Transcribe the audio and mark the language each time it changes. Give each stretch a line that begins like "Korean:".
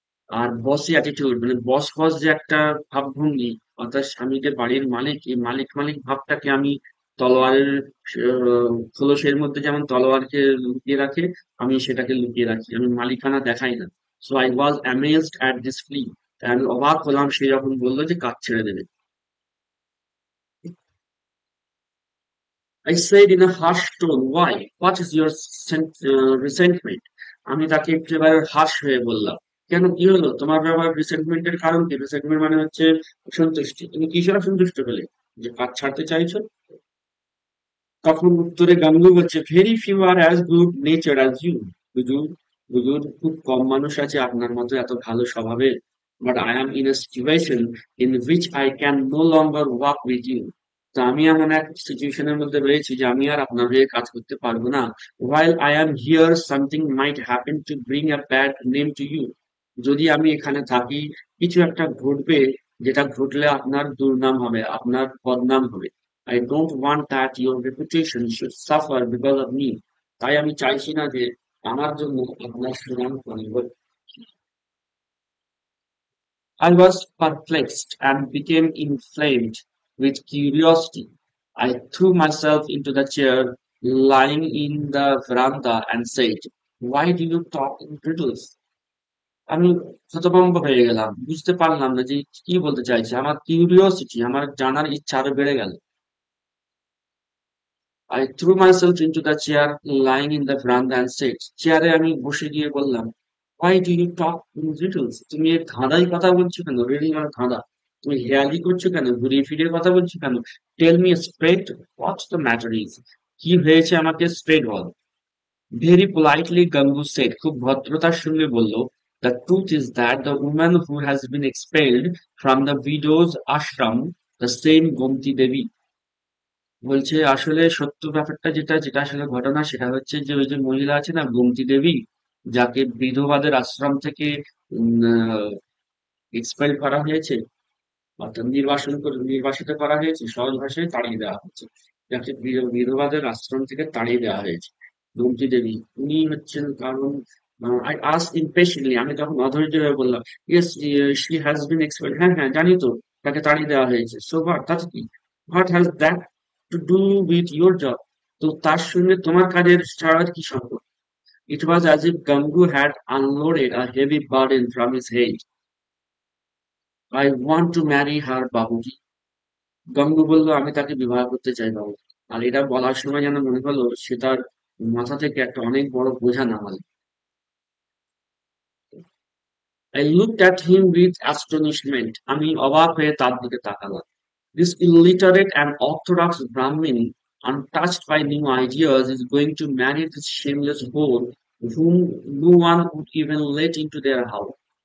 Bangla: আর বসি অ্যাটিটিউড মানে বস বস যে একটা ভাবভঙ্গি, অর্থাৎ আমি যে বাড়ির মালিক, এই মালিক মালিক ভাবটাকে আমি তলোয়ারের খোলসের মধ্যে যেমন তলোয়ারকে লুকিয়ে রাখে, আমি সেটাকে লুকিয়ে রাখি, আমি মালিকানা দেখাই না।
English: So I was amazed at this plea.
Bangla: তাই আমি অবাক হলাম সে যখন বললো যে কাজ ছেড়ে দেবে।
English: I said in a harsh tone, why? What is your resentment?
Bangla: আমি তাকে একেবারে হার্শ হয়ে বললাম, কেন, কি হলো তোমার ব্যাপার, রিসেন্টমেন্টের কারণ কি? রিসেন্টমেন্ট মানে হচ্ছে অসন্তুষ্টি। তুমি কিসের অসন্তুষ্ট হলে, যে কাজ ছাড়তে চাইছো? তখন উত্তরে গাঙ্গু বলছে,
English: Very few are as good nature as you.
Bangla: হুজুর, হুজুর, খুব কম মানুষ আছে আপনার মতো এত ভালো স্বভাবের।
English: But I am in a situation in which I can no longer work with you.
Bangla: তো আমি এমন এক সিচুয়েশনের মধ্যে রয়েছি যে আমি আর আপনার হয়ে কাজ করতে পারবো না।
English: while I am here something might happen to bring a bad name to you।
Bangla: যদি আমি এখানে থাকি, কিছু একটা ঘটবে, যেটা ঘটলে আপনার দুর্নাম হবে, আপনার বদনাম হবে।
English: I don't want that your reputation should suffer because of me।
Bangla: তাই আমি চাইছি না যে আমার জন্য আপনার সুনাম হানি হোক।
English: I was perplexed and became inflamed with curiosity. I threw myself into the chair lying in the veranda and said, why do you talk in riddles?
Bangla: আমি হতভম্ব হয়ে গেলাম, বুঝতে পারলাম না যে কি বলতে চাইছে। আমার কিউরিওসিটি, আমার জানার ইচ্ছা আরো বেড়ে গেল।
English: I threw myself into the chair lying in the veranda and said,
Bangla: চেয়ারে আমি বসে গিয়ে বললাম,
English: why do you talk in riddles?
Bangla: তুমি এই ধাঁধাই কথা বলছো কেন? রিডিং মানে ধাঁধা। তুমি হেয়ালি করছো কেন, ঘুরিয়ে ফিরিয়ে কথা বলছো কেন?
English: Tell me straight what the matter is.
Bangla: কি হয়েছে আমাকে স্ট্রেট বল।
English: very politely Gangu said,
Bangla: খুব ভদ্রতার সঙ্গে বলল,
English: The truth is that the woman who has been expelled from the widows ashram, the same Gomti Devi.
Bangla: বলছে আসলে সত্য ব্যাপারটা যেটা, যেটা আসলে ঘটনা, সেটা হচ্ছে যে ওই যে মহিলা আছে না, গোমতী দেবী, যাকে বিধবাদের আশ্রম থেকে এক্সপেল করা হয়েছে, অর্থাৎ নির্বাসিত করা হয়েছে, সহজ ভাষায় তাড়িয়ে দেওয়া হয়েছে, যাকে বিধবাদের আশ্রম থেকে তাড়িয়ে দেওয়া হয়েছে, গোমতী দেবী, উনি হচ্ছেন কারণ।
English: I asked impatiently,
Bangla: আমি তখন অধৈর্য হয়ে বললাম,
English: yes, she has been expelled,
Bangla: হ্যাঁ হ্যাঁ জানি তো, তাকে তাড়িয়ে দেওয়া হয়েছে।
English: so what,
Bangla: তাতে কি?
English: what has that to do with your
Bangla: job? তো তার সঙ্গে তোমার কাজের ছাড়ার কি সম্পর্ক?
English: It was as if Gangu had unloaded a heavy burden from his head. I want to marry her, বাবুজি।
Bangla: Gangu বলল, আমি তাকে বিবাহ করতে চাই বাবু। আর এটা বলার সময় যেন মনে হলো সে তার মাথা থেকে একটা অনেক বড় বোঝা নামাল।
English: I looked at him with astonishment।
Bangla: আমি অবাক হয়ে তার দিকে তাকালাম।
English: This illiterate and orthodox Brahmin, untouched by new ideas, is going to marry this shameless whore whom no one would even let into their house।